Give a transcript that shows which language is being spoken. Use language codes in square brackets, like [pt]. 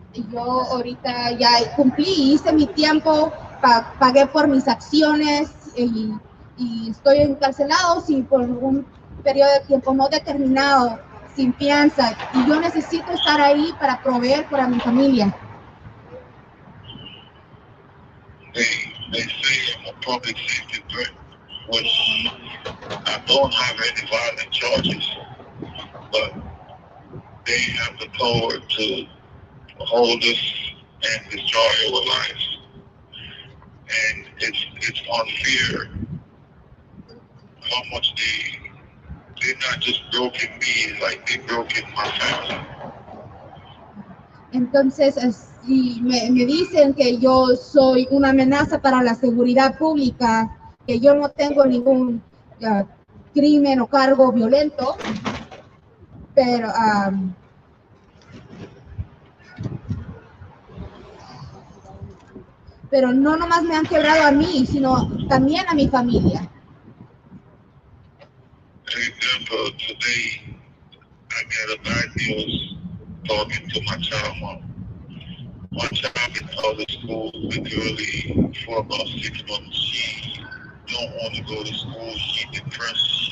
[es] Yo ahorita ya cumplí, hice mi tiempo, pagué por mis acciones y estoy encarcelado por un periodo de tiempo no determinado, sin fianza, y yo necesito estar ahí para proveer para mi familia. [en] They say I'm a public safety threat, which I don't have any violent charges, but they have the power to hold us and destroy our lives. And it's unfair how much they're not just broken me, like they broken my family. [es] Entonces, si me dicen que yo soy una amenaza para la seguridad pública, que yo no tengo ningún crimen o cargo violento, pero no nomás me han quebrado a mí, sino también a mi familia. [en] For example, today I got a bad news talking to my child mom. My child is out of school literally for about 6 months. She don't want to go to school. She's depressed.